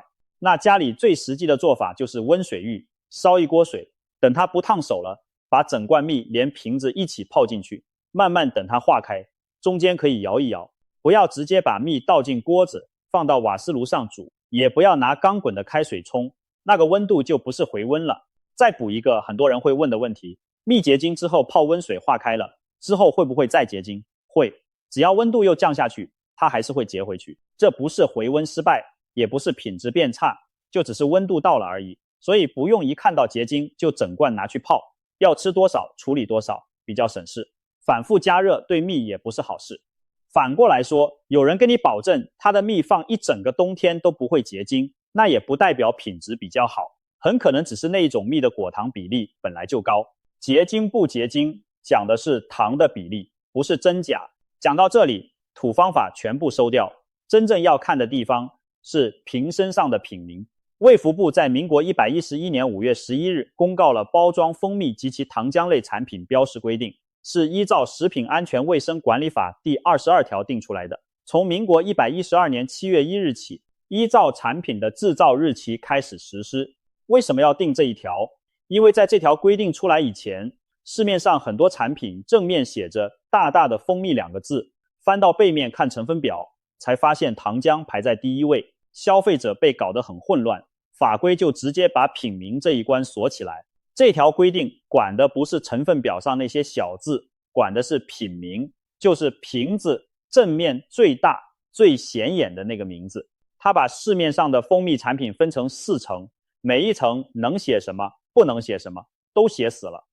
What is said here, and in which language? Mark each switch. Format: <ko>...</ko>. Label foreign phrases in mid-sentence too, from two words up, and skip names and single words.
<zh>那家裡最實際的做法就是溫水浴，燒一鍋水，等它不燙手了，把整罐蜜連瓶子一起泡進去，慢慢等它化開，中間可以搖一搖，不要直接把蜜倒進鍋子，放到瓦斯爐上煮，也不要拿刚滾的開水沖，那個溫度就不是回溫了。再補一個很多人會問的問題，蜜結晶之後泡溫水化開了，之後會不會再結晶？會，只要溫度又降下去，它還是會結回去。這不是回溫失敗，也不是品質變差，就只是溫度到了而已。所以不用一看到結晶就整罐拿去泡，要吃多少處理多少，比較省事。反復加熱對蜜也不是好事。反過來說，有人跟你保證他的蜜放一整個冬天都不會結晶，那也不代表品質比較好，很可能只是那一種蜜的果糖比例本來就高。結晶不結晶講的是糖的比例，不是真假。講到這裡，土方法全部收掉，真正要看的地方是瓶身上的品名。衛福部在民國111年5月11日公告了包裝蜂蜜及其糖漿類產品標示規定，是依照食品安全衛生管理法第22條定出來的。從民國112年7月1日起，依照產品的製造日期開始實施。為什麼要定這一條？因為在這條規定出來以前，市面上很多產品正面寫着大大的蜂蜜2個字，翻到背面看成分表，才發現糖漿排在第1位，消費者被搞得很混亂，法規就直接把品名這一關鎖起來。這條規定管的不是成分表上那些小字，管的是品名，就是瓶子正面最大最顯眼的那個名字。它把市面上的蜂蜜產品分成4層，每一層能寫什麼不能寫什麼都寫死了。</zh>